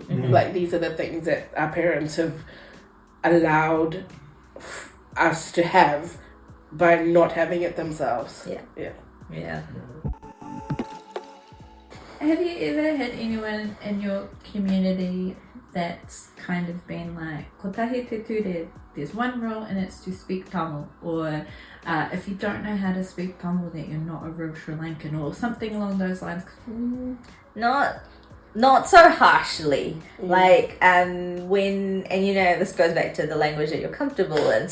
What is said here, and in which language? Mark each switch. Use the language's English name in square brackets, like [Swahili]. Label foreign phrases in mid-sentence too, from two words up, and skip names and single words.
[English] Like, these are the things that our parents have allowed us to have by not having it themselves. Have you ever had anyone in your community that's kind of been like, [Māori] ko tahi te ture, [English] there's one rule and it's to speak Tamil, or if you don't know how to speak Tamil, that you're not a real Sri Lankan, or something along those lines? Not so harshly. Like, when, and this goes back to the language that you're comfortable in.